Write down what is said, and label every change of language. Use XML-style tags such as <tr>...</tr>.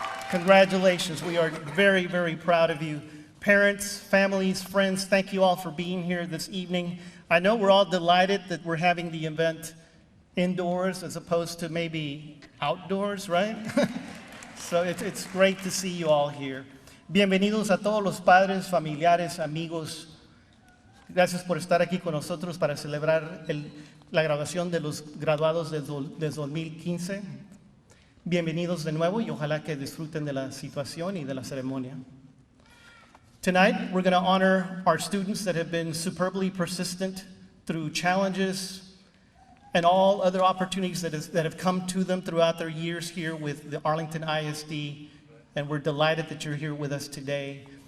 <en>Congratulations. We are very, very proud of you. Parents, families, friends, thank you all for being here this evening. I know we're all delighted that we're having the event indoors as opposed to maybe outdoors, right? So it's great to see you all here.</en> <es>Bienvenidos a todos los padres, familiares, amigos. Gracias por estar aquí con nosotros para celebrar la graduación de los graduados del 2015. Bienvenidos de nuevo y ojalá que disfruten de la situación y de la ceremonia.</es> <en>Tonight, we're going to honor our students that have been superbly persistent through challenges and all other opportunities that have come to them throughout their years here with the Arlington ISD, and we're delighted that you're here with us today.</en>